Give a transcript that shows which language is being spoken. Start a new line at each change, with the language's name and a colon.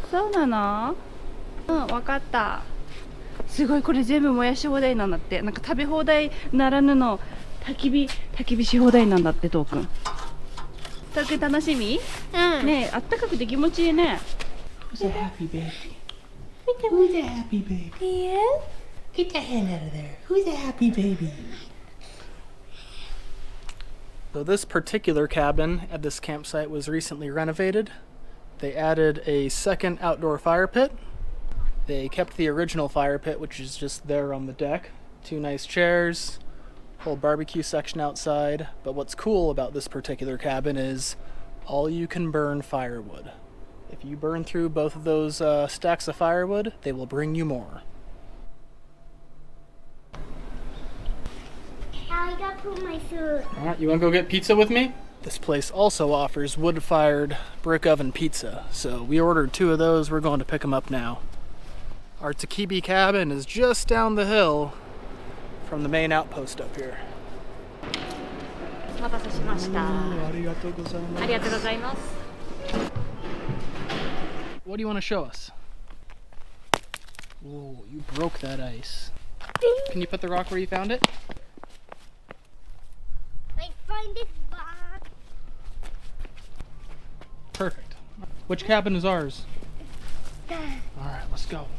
Japanese: そうなの？わかった。すごい、これ全部燃やし放題なんだって。なんか食べ放題ならぬの焚き火し放題なんだって。トークン楽しみ？ねえ、あったかくて気持ちいいね。
English: Who's a happy baby? Who's a happy baby? Yeah? Get that hand out of there. Who's a happy baby? So this particular cabin at this campsite was recently renovated. They added a second outdoor fire pit. They kept the original fire pit, which is just there on the deck. 2 nice chairs, whole barbecue section outside. But what's cool about this particular cabin is all you can burn firewood. If you burn through both of those stacks of firewood, they will bring you more. I got to put my food. Alright, you want to go get pizza with me? This place also offers wood-fired brick oven pizza, so we ordered 2 of those. We're going to pick them up now. Our TAKIBI cabin is just down the hill from the main outpost up here.
Japanese: お待たせしました。ありがとうございます。ありがとうございます。
English: What do you want to show us? Whoa, you broke that ice. Can you put the rock where you found it? I find this box. Perfect. Which cabin is ours? Alright, let's go.